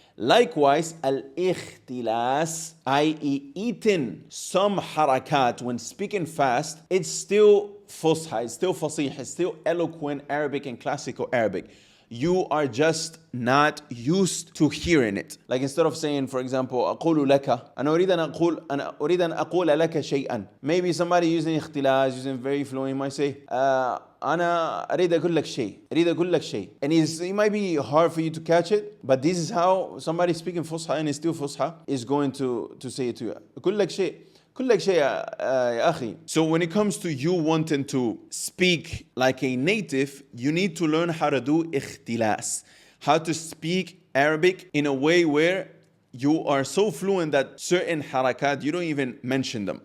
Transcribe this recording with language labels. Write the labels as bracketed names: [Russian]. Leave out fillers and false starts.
[English] Likewise, al-ikhtilas, i.e. eating some harakat when speaking fast, it's still fusha, it's still fasih, it's still eloquent Arabic and classical Arabic. You are just not used to hearing it. Like instead of saying, for example, [Arabic] أقول لك أنا أريد أن أقول لك شيئا. [English] Maybe somebody using اختلاس, using very fluent, might say [Arabic] أنا أريد أقول لك شيء. [English] And it might be hard for you to catch it, but this is how somebody speaking Fusha and is still Fusha is going to say it to you. [Arabic] أقول لك شيء. [English] So when it comes to you wanting to speak like a native, you need to learn how to do ikhtilas, how to speak Arabic in a way where you are so fluent that certain harakat, you don't even mention them.